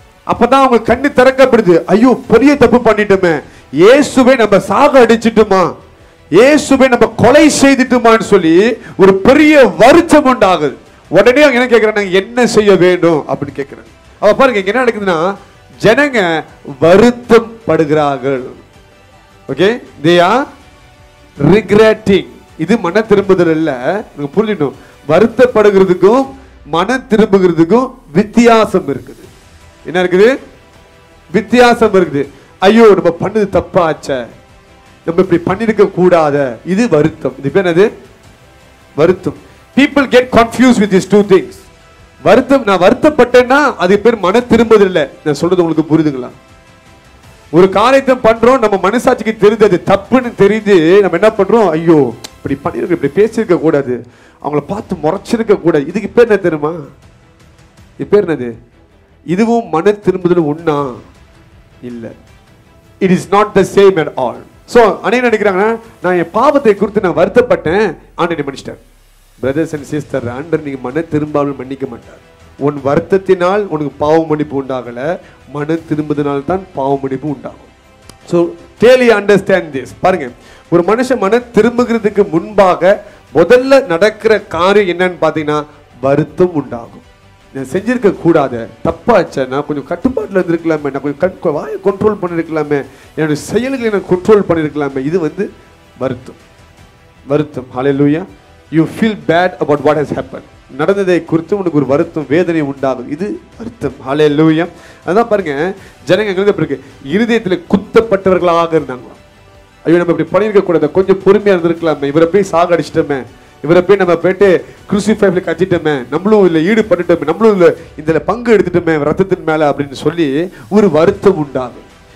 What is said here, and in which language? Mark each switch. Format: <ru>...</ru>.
<ta>அப்பதான் அவங்க கண்ணு திறக்கப்படுது. ஐயோ, பெரிய தப்பு பண்ணிட்டோமே, இயேசுவை நம்ம சாக அடிச்சிட்டுமா, இயேசுவை நம்ம கொலை செய்துட்டுமான்னு சொல்லி ஒரு பெரிய வருத்தம் உண்டாகுது. உடனே அவங்க என்ன கேட்கிறாங்க, என்ன செய்ய வேண்டும் அப்படின்னு கேட்கிறாங்க. அப்ப பாருங்க என்ன நடக்குதுன்னா, ஜனங்க வருத்தம் படுகிறார்கள்.</ta> <en>Okay, they are regretting.</en> <ta>இது மன திரும்புதல் இல்ல. நீங்க புரிஞ்சுக்கணும், வருத்தப்படுகிறதுக்கும் மன திரும்புகிறதுக்கும் வித்தியாசம் இருக்குது. என்ன இருக்குது? வித்தியாசம் இருக்குது. ஐயோ, நம்ம பண்ணது தப்பாச்சே, நம்ம இப்படி பண்ணிருக்க கூடாத, இது வருத்தம். இது பேர் என்னது? வருத்தம்.</ta> <en>people get confused with these two things.</en> <ta>வருத்தம், நான் வருத்தப்பட்டேன்னா அது பேர் மன திரும்புதல் இல்ல. நான் சொல்றது உங்களுக்கு புரியுதுங்களா? ஒரு காரியத்தை பண்றோம், நம்ம மனசாட்சிக்கு தெரிஞ்சு அது தப்புன்னு தெரிஞ்சு நம்ம என்ன பண்றோம், ஐயோ இப்படி பண்ணிருக்க, இப்படி பேசியிருக்க கூடாது, அவங்கள பார்த்து முறைச்சிருக்க கூடாது. இதுக்கு பேர் என்ன தெரியுமா? இது பேர் என்னது? இதுவும் மன திரும்புதல் ஒண்ணா இல்ல.</ta> <en>It is not the same at all.</en> <ta>So அனைவரும் நினைக்கிறாங்க, நான் என் பாவத்தை குறித்து நான் வருத்தப்பட்டேன், ஆண்டவர் மன்னிச்சிட்டார்.</ta> <en>brothers and sister,</en> <ta>ஆண்டவர் நீங்க மன திரும்பாமல் மன்னிக்க மாட்டார். உன் வருத்தத்தினால் உனக்கு பாவ மன்னிப்பு உண்டாகல, மன திரும்புதனால் தான் பாவ மன்னிப்பு உண்டாகும்.</ta> <en>So clearly understand this.</en> <ta>பாருங்க, ஒரு மனுஷன் மன திரும்புகிறதுக்கு முன்பாக முதல்ல நடக்கிற காரியம் என்னன்னு பாத்தீங்கன்னா வருத்தம் உண்டாகும். நான் செஞ்சிருக்க கூடாது, தப்பாச்ச, நான் கொஞ்சம் கட்டுப்பாட்டில் இருந்திருக்கலாமே, நான் கொஞ்சம் வாயை கண்ட்ரோல் பண்ணிருக்கலாமே, என்னுடைய செயல்களை நான் கண்ட்ரோல் பண்ணிருக்கலாமே. இது வருத்தம். வருத்தம். ஹல்லேலூயா.</ta> <en>You feel bad about what has happened.</en> <ta>நடந்ததை குறித்து உனக்கு ஒரு வருத்தம், வேதனை உண்டாகும். இது வருத்தம். ஹல்லேலூயா. அதான் பாருங்க, ஜனங்க எழுதப்பட்டிருக்கு, இருதயத்துல குத்தப்பட்டவர்களாக இருந்தாங்க. ஐயோ, நம்ம இப்படி பண்ணிருக்க கூடாது, கொஞ்சம் பொறுமையா இருந்திருக்கலாமே, இவரை போய் சாக அடிச்சிட்டோமே, இவரை போய் நம்ம போயிட்டு குரூசிஃபைல கட்டிட்டோமே, நம்மளும் இல்ல ஈடுபட்டுட்டோமே, நம்மளும் இல்ல இதுல பங்கு எடுத்துட்டோமே ரத்தத்தின் மேல அப்படின்னு சொல்லி ஒரு வருத்தம் உண்டாகும்.</ta>